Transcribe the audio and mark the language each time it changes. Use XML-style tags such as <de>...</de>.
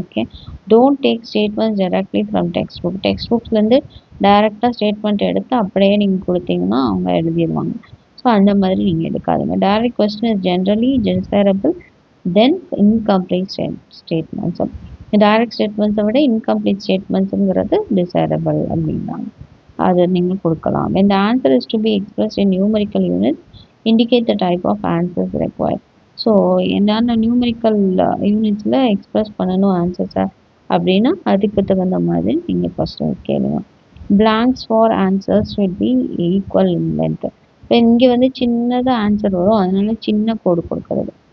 <ta>Okay,</ta> <en>don't take statements directly from text</en> <ta>புக்ஸ்லேருந்து டைரெக்டாக statement எடுத்து அப்படியே நீங்கள் கொடுத்தீங்கன்னா அவங்க எழுதிடுவாங்க. ஸோ அந்த மாதிரி நீங்கள் எடுக்காதுங்க.</ta> <en>Direct question is generally desirable than incomplete statements.</en> <ta>Direct ஸ்டேட்மெண்ட்ஸை விட இன்கம்ப்ளீட் ஸ்டேட்மெண்ட்ஸுங்கிறது டிசைரபிள் அப்படின்னாங்க. அதை நீங்கள் கொடுக்கலாம்.</ta> <en>when the answer is to be expressed in numerical units indicate the type of answers required.</en> <ta>So என்னென்ன நியூமெரிக்கல் யூனிட்ஸில் எக்ஸ்பிரஸ் பண்ணணும் ஆன்சர்ஸை அப்படின்னா அதுக்கு தகுந்த மாதிரி நீங்கள் கொஸ்டின் கேளுங்க.</ta> <en>blanks for answers should be equal in length.</en> <ta>இப்போ இங்கே வந்து சின்னதாக ஆன்சர் வரும், அதனால சின்ன கோடு கொடுக்கறது.</ta>